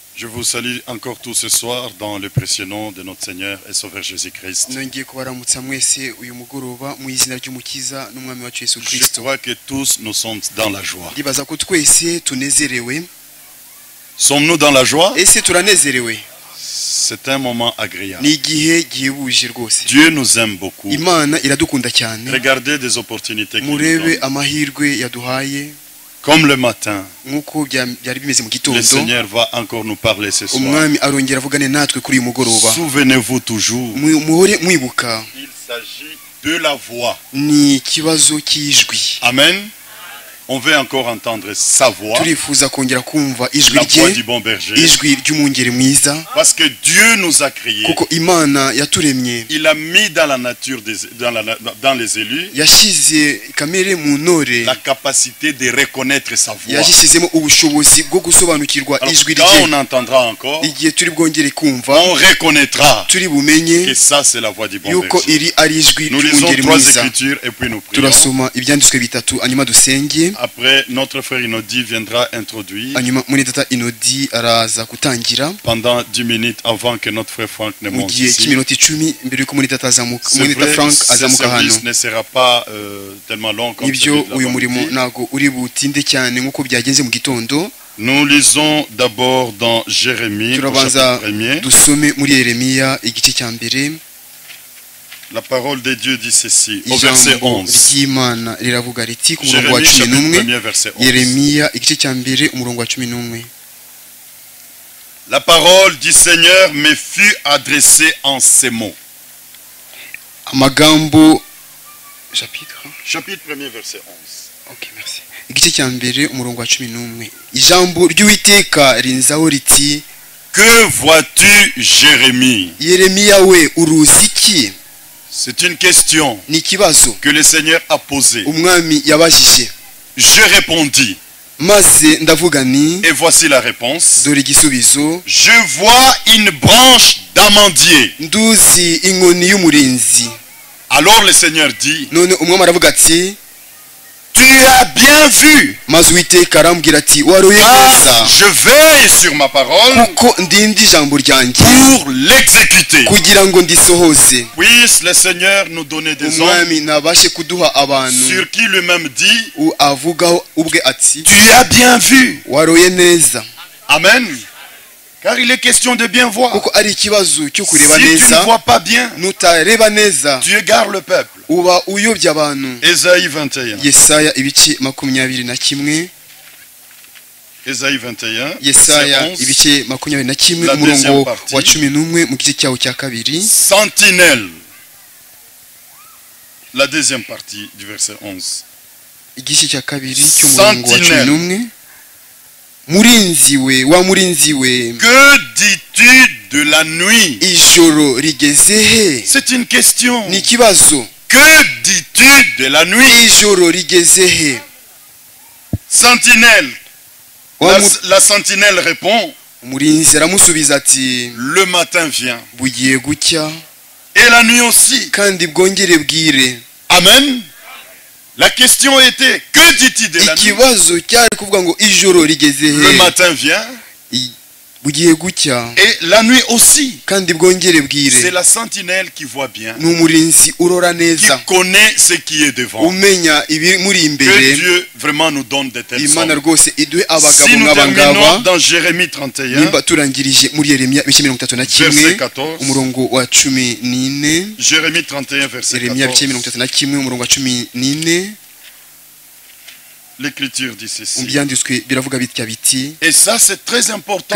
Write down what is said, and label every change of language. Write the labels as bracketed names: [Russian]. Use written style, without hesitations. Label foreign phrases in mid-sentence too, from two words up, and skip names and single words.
[French] vous salue encore tous ce soir dans le précieux nom de notre Seigneur et Sauveur Jésus-Christ. [Kinyarwanda] nongeye kubaramutsa mwese uyu mugoroba mu izina ry'umukiza n'umwami wacu Yesu [French] Je [Kinyarwanda] Kristo. [French] crois que tous nous sommes dans la joie. [Kinyarwanda] Ndibaza ko twese tunezerewe. [French] Sommes-nous dans la joie? [Kinyarwanda] Ese turanezerewe? [French] C'est un moment agréable. [Kinyarwanda] Ni igihe gihebuje rwose. [French] Dieu nous aime beaucoup. [Kinyarwanda] Imana iradukunda cyane. [French] Regardez des opportunités qu'il nous [Kinyarwanda] Murebe [French] donne. [Kinyarwanda] amahirwe yaduhaye. [French] Comme le matin, [Kinyarwanda] Nkuko byari bimeze mu [French] le [Kinyarwanda] gitondo. [French] Seigneur va encore nous parler ce soir. [Kinyarwanda] Umwami arongera avugane natwe kuri uyu mugoroba. [French] Souvenez-vous toujours, [Kinyarwanda] Muhore mwibuka. [French] il s'agit de la voix. [Kinyarwanda] Ni ikibazo cy'ijwi. Amen. [French] On veut encore entendre sa voix, [Kinyarwanda] Turifuza kongera kumva ijwi [French] la voix [Kinyarwanda] rye. [French] du bon berger. [Kinyarwanda] Ijwi ry'umwungeri mwiza. [French] Parce que Dieu nous a créés. [Kinyarwanda] Kuko Imana yaturemye. [French] Il a mis dans la nature, dans les élus, [Kinyarwanda] Yashize kamere mu ntore. [French] la capacité de reconnaître sa voix. [Kinyarwanda] Yashyizemo ubushobozi bwo gusobanukirwa [French] Alors, [Kinyarwanda] ijwi [French] quand [Kinyarwanda] rye. [French] on entendra encore, [Kinyarwanda] Igihe turi bwongere kumva, [French] on reconnaîtra [Kinyarwanda] turi bumenye [French] que ça c'est la voix du bon [Kinyarwanda] yuko [French] berger. [Kinyarwanda] iri ari ijwi [French] Nous lisons [Kinyarwanda] ry'umwungeri [French] trois [Kinyarwanda] mwiza. [French] écritures et puis nous prions. [Kinyarwanda] Turasoma ibyanditswe bitatu hanyuma dusenge. [French] Après, notre frère Inodi viendra introduire [Kinyarwanda] Hanyuma muri data Inodi araza gutangira [French] pendant 10 minutes avant que notre frère Franck ne [Kinyarwanda] mu [French] monte [Kinyarwanda] gihe [French] ici. [Kinyarwanda] cy'iminota 10 mbere yuko muri data azamuka, [French] C'est [Kinyarwanda] muri data [French] vrai, [Kinyarwanda] Frank [French] ce [Kinyarwanda] azamuka hano. [French] service ne sera pas tellement long comme [Kinyarwanda] Nibyo [French] celui de [Kinyarwanda] uyu murimo [French] l'avant-midi. [Kinyarwanda] ntago uri butinde cyane nkuko byagenze mu gitondo. [French] Nous lisons d'abord dans Jérémie, au [Kinyarwanda] Turabanza [French] chapitre 1er. [Kinyarwanda] dusome muri Yeremiya igice cya mbere. [French] La parole de Dieu dit ceci, au verset [Kinyarwanda] Ijambo 11. ry'Imana riravuga riti ku murongo wa [French] Jérémie, chapitre 11. 1er, verset 11. [Kinyarwanda] Yeremiya igice cya mbere umurongo wa 11. [French] La parole du Seigneur me fut adressée en ces mots. [Kinyarwanda] Amagambo chapitre [French] Chapitre 1er, verset 11. Okay, merci. [Kinyarwanda] Igice cya mbere umurongo wa 11. Ijambo ry'Uwiteka rinzaho riti, [French] Que vois-tu, Jérémie? [Kinyarwanda] Yeremiya we uruzi iki? [French] C'est une question [Kinyarwanda] Ni ikibazo [French] que le Seigneur a posée. [Kinyarwanda] umwami yabajije. [French] Je répondis, [Kinyarwanda] Maze ndavuga ni, [French] et voici la réponse. [Kinyarwanda] dore igisubizo, [French] Je vois une branche d'amandier. [Kinyarwanda] nduzi inkoni y'umurinzi. [French] Alors le Seigneur dit, [Kinyarwanda] None umwami aravuga ati, [French] tu as bien vu, [Kinyarwanda] maze Uwiteka arambwira ati, waroye [French] car [Kinyarwanda] neza [French] je veille sur ma parole [Kinyarwanda] kuko ndindi ijambo ryanjye [French] pour l'exécuter. [Kinyarwanda] kugira ngo ndisohoze. [French] Puisse le Seigneur nous donner des hommes [Kinyarwanda] Umwami nabashe kuduha abantu [French] sur qui lui-même dit, [Kinyarwanda] avugaho ubwe ati, [French] tu as bien vu. [Kinyarwanda] waroye neza. Amen. [French] Car il est question de bien voir. [Kinyarwanda] Kuko ari ikibazo cyo [French] Si [Kinyarwanda] kureba [French] tu ne [Kinyarwanda] neza, [French] vois pas bien, [Kinyarwanda] nutareba neza [French] tu égares le peuple. [Kinyarwanda] uba uyobye abantu. [French] Ésaïe 21. [Kinyarwanda] Yesaya ibice 21. [French] Ésaïe 21. [Kinyarwanda] Yesaya [French] verset 11. [Kinyarwanda] ibice 21 [French] La [Kinyarwanda] umurongo [French] deuxième partie. [Kinyarwanda] wa 11 mu gice cyawo cya kabiri. [French] Sentinelle. La deuxième partie du verset 11. [Kinyarwanda] Igice cya kabiri cy'umurongo wa [French] Sentinelle. 11. [Kinyarwanda] Murinzi we, wa murinzi we, [French] Que dis-tu de la nuit? [Kinyarwanda] ijoro rigeze he? [French] C'est une question. [Kinyarwanda] Ni ikibazo. [French] Que dis-tu de la nuit? [Kinyarwanda] Ijoro rigeze he? [French] Sentinelle. [Kinyarwanda] Wa [French] La sentinelle répond, [Kinyarwanda] murinzi aramusubiza ati, [French] le matin vient. [Kinyarwanda] bugiye gucya [French] Et la nuit aussi. [Kinyarwanda] kandi bwongere bwire. Amen. [French] La question était, que dis-tu de la nuit? [Kinyarwanda] Ikibazo cyari kuvuga ngo ijoro rigeze [French] Le [Kinyarwanda] he? [French] matin vient. [Kinyarwanda] Bugiye gucya [French] Et la nuit aussi. [Kinyarwanda] kandi bwongere [French] C'est [Kinyarwanda] bwire. [French] la sentinelle qui voit bien. [Kinyarwanda] Ni umurinzi urora [French] Qui [Kinyarwanda] neza, [French] connaît ce qui est devant. [Kinyarwanda] umenya ibiri muri [French] Que [Kinyarwanda] imbere. [French] Dieu vraiment nous donne de tels [Kinyarwanda] Imana [French] hommes. [Kinyarwanda] rwose iduhe abagabo [French] Si nous terminons [Kinyarwanda] nk'abangaba. [French] dans Jérémie 31, [Kinyarwanda] Nimba turangirije muri Yeremiya ibice 31, [French] verset 14. [Kinyarwanda] umurongo wa 14. [French] Jérémie 31, verset [Kinyarwanda] Yeremiya ibice 14. 31 umurongo wa 14. [French] L'Écriture dit ceci. [Kinyarwanda] Byanditswe biravuga bitya biti, [French] Et ça, c'est très important